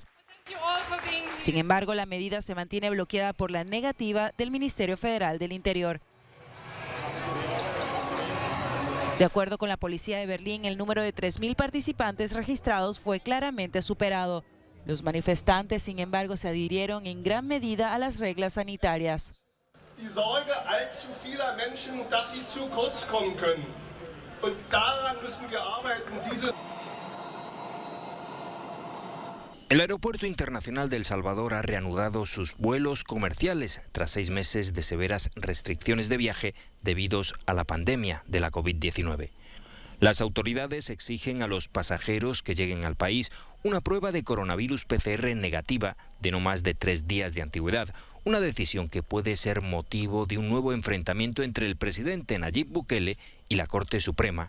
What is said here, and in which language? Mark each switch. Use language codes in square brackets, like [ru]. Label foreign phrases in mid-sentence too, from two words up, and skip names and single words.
[es] Sin embargo, la medida se mantiene bloqueada por la negativa del Ministerio Federal del Interior. De acuerdo con la policía de Berlín, el número de 3.000 participantes registrados fue claramente superado. Los manifestantes, sin embargo, se adhirieron en gran medida a las reglas sanitarias. [de] Die Sorge allzu vieler Menschen, dass sie zu kurz kommen können. Und daran müssen wir arbeiten. [es] El Aeropuerto Internacional de El Salvador ha reanudado sus vuelos comerciales tras 6 meses de severas restricciones de viaje debidos a la pandemia de la COVID-19. Las autoridades exigen a los pasajeros que lleguen al país una prueba de coronavirus PCR negativa de no más de 3 días de antigüedad, una decisión que puede ser motivo de un nuevo enfrentamiento entre el presidente Nayib Bukele y la Corte Suprema.